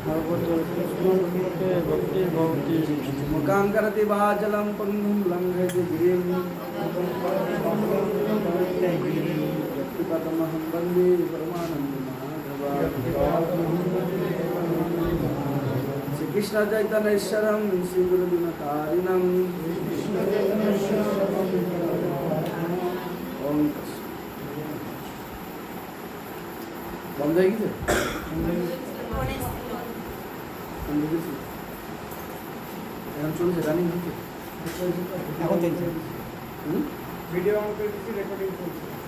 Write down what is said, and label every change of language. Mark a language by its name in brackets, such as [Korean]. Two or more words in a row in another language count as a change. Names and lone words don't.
[Sanskrit] मुखां करति वाचलं पङ्गुं लङ्घयति गिरिं यत्कृपातमहं वन्दे परमानन्दमाधवं श्रीकृष्ण चैतन्येश्वरं श्रीगुरुदिनकारिणं ओम [Bangla] বন্ধ হয়ে গেছে এখন চলছে রানিং হচ্ছে এখন চলছে [English] video on [Bangla] করে দিচ্ছি রেকর্ডিং চলছে